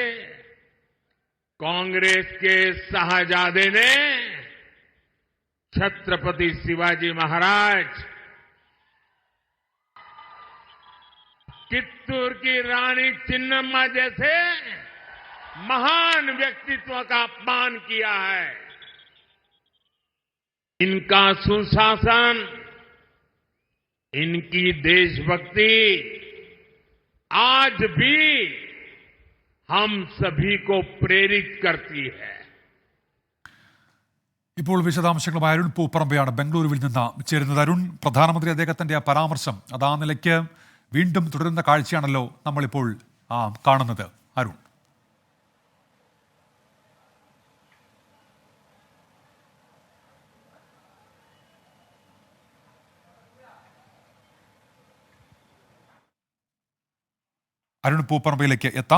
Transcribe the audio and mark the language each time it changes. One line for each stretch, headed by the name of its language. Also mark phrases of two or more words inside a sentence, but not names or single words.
Hindi: कांग्रेस के शाहजादे ने छत्रपति शिवाजी महाराज, कित्तूर की रानी चिन्नम्मा जैसे महान व्यक्तित्व का अपमान किया है। इनका सुशासन, इनकी देशभक्ति आज भी हम सभी को प्रेरित करती है.
Malayalam: ഇപ്പോൾ വിശദാംശങ്ങളുമായി അരുൺ പൂപ്പറമ്പയാണ് ബംഗളൂരുവിൽ നിന്ന് ചേരുന്നത്. അരുൺ, പ്രധാനമന്ത്രി അദ്ദേഹത്തിന്റെ ആ പരാമർശം അത് ആ നിലയ്ക്ക് വീണ്ടും തുടരുന്ന കാഴ്ചയാണല്ലോ നമ്മളിപ്പോൾ കാണുന്നത്. അരുൺ, അരുൺ പൂപ്പറമ്പയിലേക്ക് എത്താം.